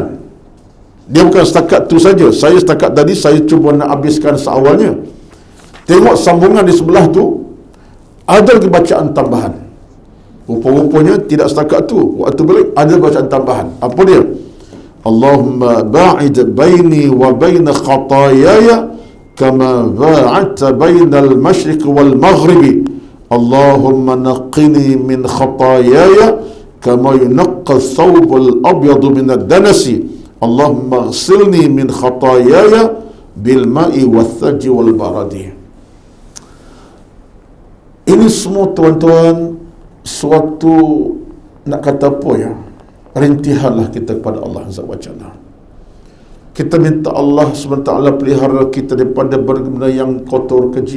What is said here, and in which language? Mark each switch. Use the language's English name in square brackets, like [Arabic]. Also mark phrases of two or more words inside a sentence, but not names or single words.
[Malay] Dia bukan setakat tu saja. Saya setakat tadi saya cuba nak habiskan seawalnya. Tengok sambungan di sebelah tu, ada lagi bacaan tambahan. Rupa-rupanya tidak setakat tu. Waktu balik ada bacaan tambahan. Apa dia? [Arabic] اللهم باعد بيني وبين خطاياي كما باعدت بين المشرق والمغرب. اللهم نقني من خطاياي كما ينقى الثوب الأبيض من الدنس. اللهم اغسلني من خطاياي بالماء والثلج والبرد. [Malay] Ini semua tuan-tuan suatu, nak kata apa ya, rintihanlah kita kepada Allah [Arabic] عز وجل. [Malay] Kita minta Allah SWT pelihara kita daripada benda yang kotor keji.